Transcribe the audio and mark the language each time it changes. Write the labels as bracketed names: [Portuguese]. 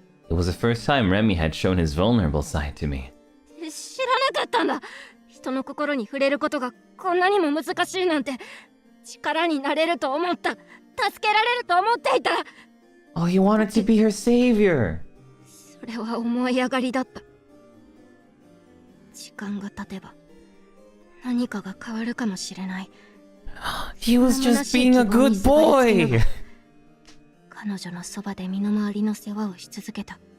[English] It was the first time Remy had shown his vulnerable side to me. [Japanese] 知らなかったんだ。人の心に触れることがこんなにも難しいなんて。力になれると思った。助けられると思っていた。 [English] Oh, he wanted to be her savior. [Japanese] それは思い上がりだった。時間が経てば何かが変わるかもしれない。 [English] He was just being a good boy. [Japanese] 彼女のそばで身の回りの世話をし続けた。